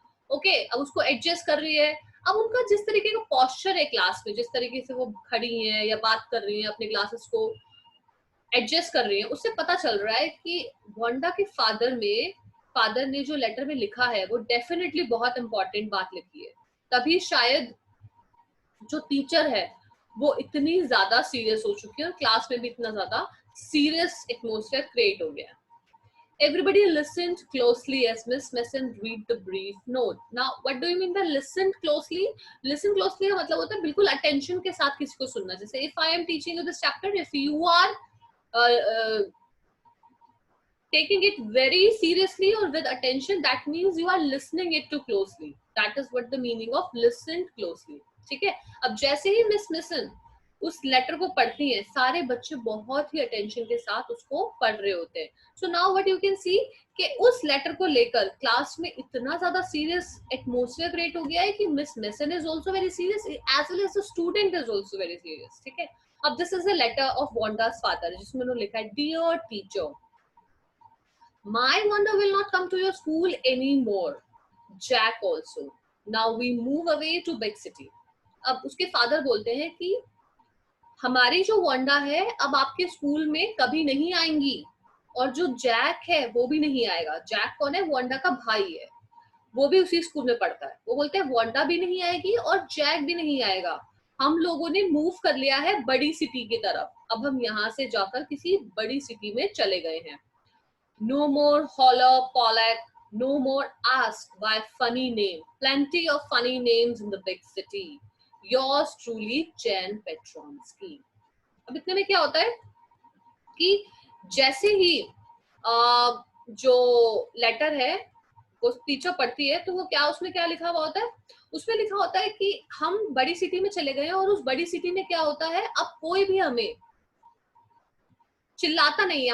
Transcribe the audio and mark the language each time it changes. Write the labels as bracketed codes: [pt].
[hi] Okay, अब उसको adjust कर रही है। अब उनका जिस तरीके का पॉस्चर है क्लास में, जिस तरीके से वो खड़ी है या बात कर रही है, अपने ग्लासेस को एडजस्ट कर रही है, उससे पता चल रहा है कि वांडा के फादर ने जो लेटर में लिखा है वो डेफिनेटली बहुत इंपॉर्टेंट बात लिखी है। तभी शायद जो टीचर है वो इतनी ज्यादा सीरियस हो चुकी है और क्लास में भी इतना ज्यादा सीरियस एटमोसफेयर क्रिएट हो गया है। [en] Everybody listened closely as Miss Mason read the brief note. Now, what do you mean by listened closely? [hi] Listen closely का मतलब होता है बिल्कुल attention के साथ किसी को सुनना। [en] जैसे if I am teaching you this chapter, if you are uh, taking it very seriously or with attention, that means you are listening it too closely. That is what the meaning of listened closely. [hi] ठीक है, अब जैसे ही miss mission उस letter को पढ़ती हैं, सारे बच्चे बहुत ही अटेंशन के साथ उसको पढ़ रहे होते हैं। [en] so now what you can see [hi] कि उस लेटर को लेकर क्लास में इतना ज्यादा सीरियस एटमोसफियर क्रिएट हो गया है कि [en] Miss Mason is also very serious as well as the student is also very serious. [hi] ठीक है, अब [en] this is a letter of [hi] वांडा's father, जिसमें उन्होंने लिखा है, dear teacher, [en] my Wanda will not come to your school anymore. Jack also. Now we move away to big city. [hi] अब उसके father बोलते हैं कि हमारी जो वांडा है अब आपके स्कूल में कभी नहीं आएंगी, और जो जैक है वो भी नहीं आएगा। जैक कौन है, वांडा का भाई है, वो भी उसी स्कूल में पढ़ता है। वो बोलते हैं वांडा भी नहीं आएगी और जैक भी नहीं आएगा। हम लोगों ने मूव कर लिया है बड़ी सिटी की तरफ, अब हम यहाँ से जाकर किसी बड़ी सिटी में चले गए हैं। [en] No more holler, Pollack. No more ask by funny name. Plenty of funny names in the big city. Yours truly, Jen Petronsky. [hi] अब इतने में क्या होता है कि जैसे ही जो लेटर है वो टीचर पढ़ती है, तो वो क्या, उसमें क्या लिखा हुआ होता है, उसमें लिखा होता है कि हम बड़ी सिटी में चले गए हैं, और उस बड़ी सिटी में क्या होता है, अब कोई भी हमें चिल्लाता नहीं है।